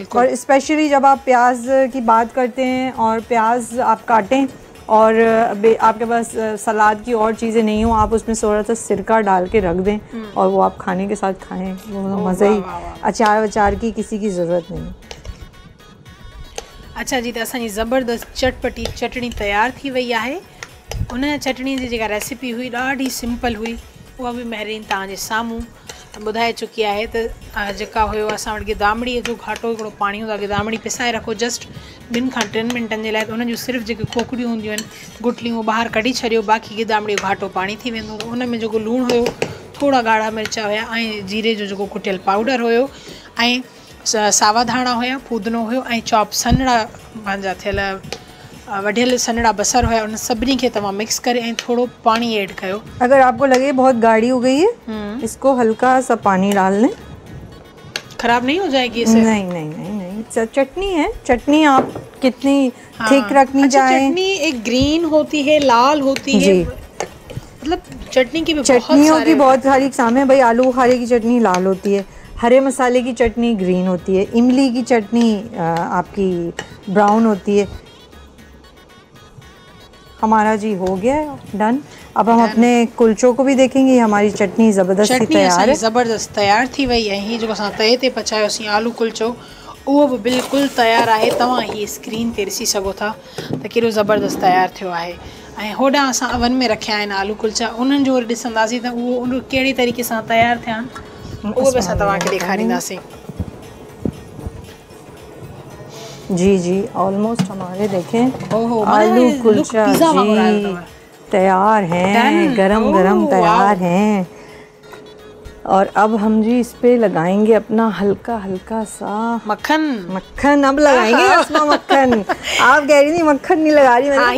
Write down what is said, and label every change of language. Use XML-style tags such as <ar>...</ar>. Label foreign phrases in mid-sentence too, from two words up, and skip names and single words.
<ur>اور اسپیشلی جب آپ پیاز کی بات کرتے ہیں اور پیاز آپ کاٹیں اور آپ کے پاس سلاد کی اور چیزیں نہیں ہوں، آپ اس میں تھوڑا سا سرکہ ڈال کے رکھ دیں اور وہ آپ کھانے کے ساتھ کھائیں، وہ مزہ ہی، اچار وچار کی کسی کی ضرورت نہیں.</ur> <sd>अच्छा जी, तो असांजी ज़बरदस्त चटपटी चटनी तैयार थी वई आहे। उन चटनी जी जेका रेसिपी हुई ॾाढी सिंपल हुई, उहा बि महरीन तव्हांजे साम्हूं ॿुधाए चुकी आहे। त जेका हुयो असां वटि गिदामड़ीअ जो घाटो हिकिड़ो पाणी हूंदो आहे, गिदामड़ी पिसाए रखो जस्ट 2 खां 3 मिंटनि जे लाइ, त उन जूं सिर्फ़ु जेके खोखड़ियूं हूंदियूं आहिनि, गुटलियूं ॿाहिरि कढी छॾियो, बाक़ी गिदामड़ी जो घाटो पाणी थी वेंदो। उन में जेको लूणु हुयो, थोरा ॻाढ़ा मिर्च हुया ऐं जीरे जो जेको कुटियल पाउडर हुयो, ऐं सावा धाणा हुया, फूदनो हुयो, ऐं चॉप सन्हड़ा पंहिंजा थियल वढियल सन्हड़ा बसर हुया। उन सभिनी खे तव्हां मिक्स करे ऐं थोरो पाणी ऐड कयो।</sd> <ur>اگر آپ کو لگے بہت گاڑھی ہو گئی ہے، اس کو ہلکا سا پانی ڈال لیں. خراب نہیں ہو جائے گی اس سے? نہیں نہیں نہیں نہیں، چٹنی ہے، چٹنی آپ کتنی تھک رکھنی چاہیں. چٹنی ایک گرین ہوتی ہے، لال ہوتی ہے، مطلب چٹنی کی بھی چٹنیوں کی بہت ساری اقسام ہے بھائی۔ آلو بخارے کی چٹنی لال ہوتی ہے، ہرے مسالے کی چٹنی گرین ہوتی ہے، املی کی چٹنی آپ کی براؤن ہوتی ہے. ہمارا جی ہو گیا ہے ڈن. اب ہم اپنے کلچوں کو بھی دیکھیں گے۔ ہماری چٹنی زبردست تیار ہے,</ur> <sd>ज़बरदस्त तैयार थी वई है। ही जो असां तए ते पचायोसीं आलू कुलचो, उहो भी बिल्कुल</sd> <ur>تیار ہے.</ur> <sd>तव्हां ही स्क्रीन ते ॾिसी सघो था त केॾो ज़बरदस्त तैयार थियो आहे। ऐं होॾां असां अवन में रखिया आहिनि आलू कुलचा, उन्हनि जो वरी ॾिसंदासीं त उहो कहिड़े तरीक़े सां तैयार थिया आहिनि, उहो बि असां तव्हांखे ॾेखारींदासीं।</sd> <ur>جی جی, آلموسٹ ہمارے دیکھیں آلو کلچا جی تیار ہیں، گرم گرم تیار ہیں. اور اب ہم جی اس پہ لگائیں گے اپنا ہلکا ہلکا سا मक्खन। مکھن اب لگائیں گے اسما، مکھن۔ آپ کہہ رہی تھی مکھن نہیں لگا رہی، میں نے</ur>